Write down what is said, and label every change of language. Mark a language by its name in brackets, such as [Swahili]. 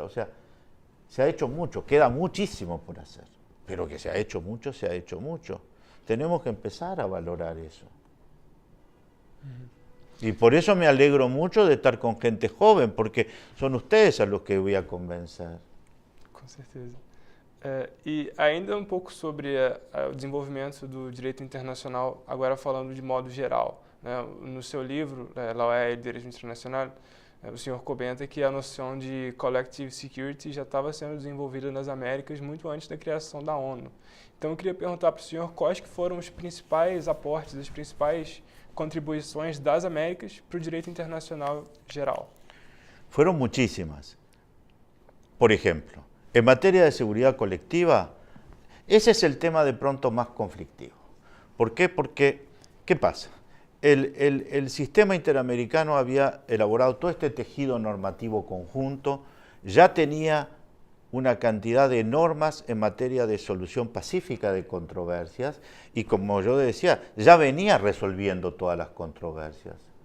[Spanish] O sea, se ha hecho mucho, queda muchísimo por hacer, pero que se ha hecho mucho, se ha hecho mucho. Tenemos que empezar a valorar eso. Y por eso me alegro mucho de estar con gente joven, porque son ustedes a los que voy a convencer. [Portuguese] Com certeza. E ainda um pouco sobre o desenvolvimento do direito internacional, agora falando de modo geral, né? No seu livro, La OEA e o Direito Internacional, o senhor comenta que a noção de collective security já estava sendo desenvolvida nas Américas muito antes da criação da ONU. Então eu queria perguntar para o senhor quais que foram os principais aportes, as principais contribuições das Américas para o direito internacional geral. [Spanish] Fueron muchísimas. Por ejemplo, en materia de seguridad colectiva, ese es el tema de pronto más conflictivo. ¿Por qué? Porque, ¿qué pasa? El sistema interamericano había elaborado todo este tejido normativo conjunto, ya tenía una cantidad de normas en materia de solución pacífica de controversias y, como yo decía, ya venía resolviendo todas las controversias.